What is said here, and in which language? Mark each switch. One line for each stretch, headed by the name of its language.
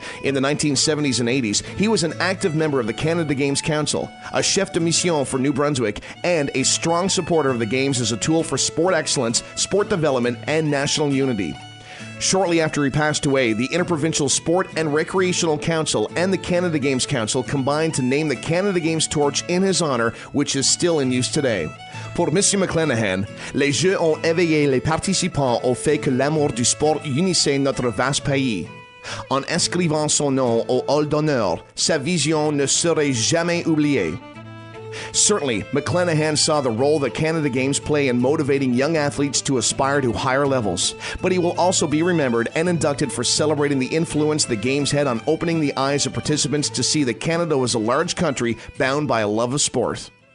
English: In the 1970s and 80s, he was an active member of the Canada Games Council, a chef de mission for New Brunswick, and a strong supporter of the Games as a tool for sport excellence, sport development, and national unity. Shortly after he passed away, the Interprovincial Sport and Recreational Council and the Canada Games Council combined to name the Canada Games torch in his honor, which is still in use today.
French: Pour Monsieur McLenahan, les Jeux ont éveillé les participants au fait que l'amour du sport unissait notre vaste pays. En inscrivant son nom au hall d'honneur, sa vision ne serait jamais oubliée.
English: Certainly, McLenahan saw the role that Canada Games play in motivating young athletes to aspire to higher levels, but he will also be remembered and inducted for celebrating the influence the Games had on opening the eyes of participants to see that Canada was a large country bound by a love of sport.